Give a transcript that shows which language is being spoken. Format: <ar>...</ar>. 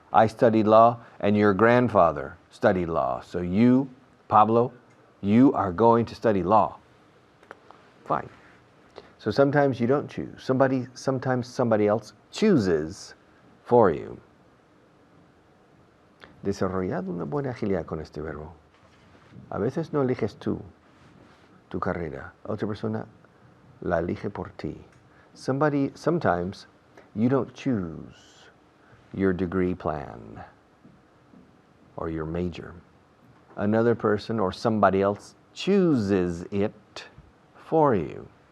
<en>I studied law, and your grandfather studied law. So you, Pablo, you are going to study law. Fine. So sometimes you don't choose. Sometimes somebody else chooses for you.</en> <es>Desarrollad una buena agilidad con este verbo. A veces no eliges tú tu carrera. Otra persona la elige por ti.</es> <en>Sometimes you don't choose your degree plan or your major. Another person or somebody else chooses it for you.</en>